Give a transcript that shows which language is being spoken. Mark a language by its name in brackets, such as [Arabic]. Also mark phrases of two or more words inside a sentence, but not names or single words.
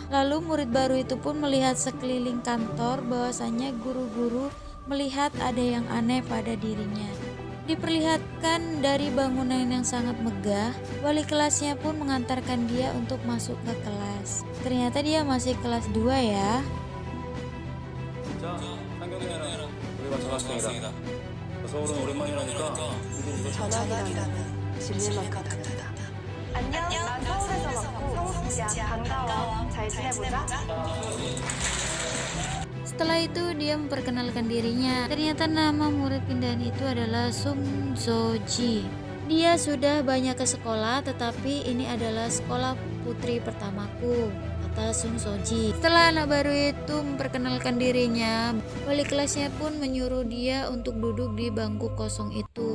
[Indonesian] Lalu murid baru itu pun melihat sekeliling kantor bahwasanya guru-guru melihat ada yang aneh pada dirinya. Diperlihatkan dari bangunan yang sangat megah, wali kelasnya pun mengantarkan dia untuk masuk ke kelas. Ternyata dia masih kelas 2 ya. [Korean] 자, 상경이랑 우리가 전학생이다. 서울은 오랜만이라니까 전학이라면 질릴 만큼 다르다. 안녕, 난 서울에서 왔고 성수지야. 반가워. 잘 지내보자. [Indonesian] Setelah itu dia memperkenalkan dirinya. Ternyata nama murid pindahan itu adalah Sung So Ji. Dia sudah banyak ke sekolah, tetapi ini adalah sekolah putri pertamaku, kata Sung So Ji. Setelah anak baru itu memperkenalkan dirinya, wali kelasnya pun menyuruh dia untuk duduk di bangku kosong itu.